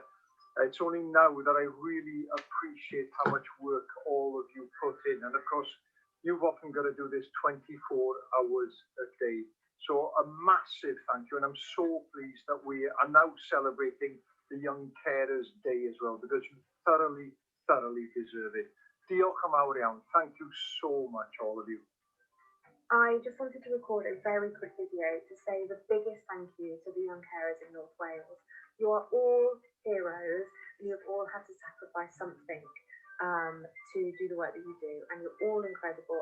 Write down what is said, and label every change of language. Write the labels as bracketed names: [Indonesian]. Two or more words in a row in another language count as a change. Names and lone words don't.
[English] It's only now that I really appreciate how much work all of you put in. And of course, you've often got to do this 24 hours a day. So a massive thank you, and I'm so pleased that we are now celebrating the Young Carers Day as well, because you thoroughly deserve it. [Welsh] Diolch yn fawr iawn. [English] Thank you so much, all of you. I just wanted to record a very quick video to say the biggest thank you to the young carers in North Wales. You are all heroes, and you have all had to sacrifice something to do the work that you do, and you're all incredible.